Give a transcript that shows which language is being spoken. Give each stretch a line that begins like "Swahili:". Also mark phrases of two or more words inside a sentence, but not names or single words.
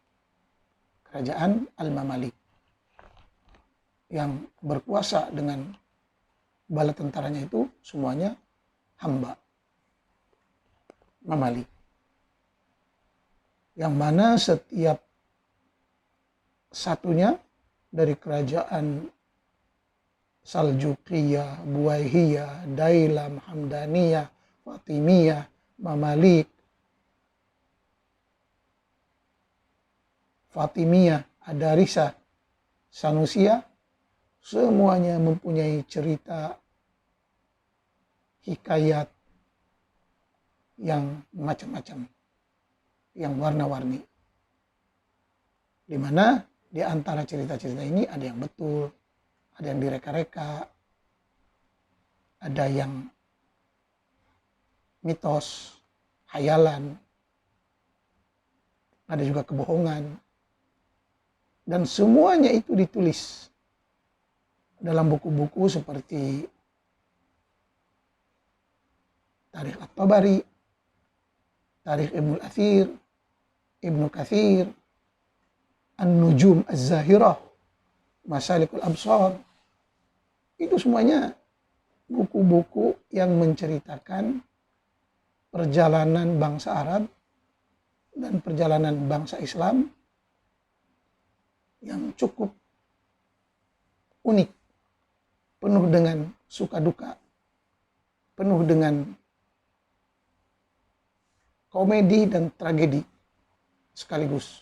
Malay: Kerajaan Al-Mamalik yang berkuasa dengan bala tentaranya itu semuanya hamba, mamalik. Yang mana setiap satunya dari kerajaan Saljukiyah, Buwaihiyah, Dailam, Hamdaniyah, Fatimiyah, Mamalik, Fatimiyah, Adarisah, Sanusiyah, semuanya mempunyai cerita hikayat yang macam-macam, yang warna-warni. Di mana di antara cerita-cerita ini ada yang betul, ada yang direka-reka, ada yang mitos, hayalan, ada juga kebohongan. Dan semuanya itu ditulis dalam buku-buku seperti Tarikh At-Tabari, Tarikh Ibnu Athir, Ibnu Kathir, An-Nujum Az-Zahirah, Masalikul Absar. Itu semuanya buku-buku yang menceritakan perjalanan bangsa Arab dan perjalanan bangsa Islam yang cukup unik, penuh dengan suka duka, penuh dengan komedi dan tragedi sekaligus.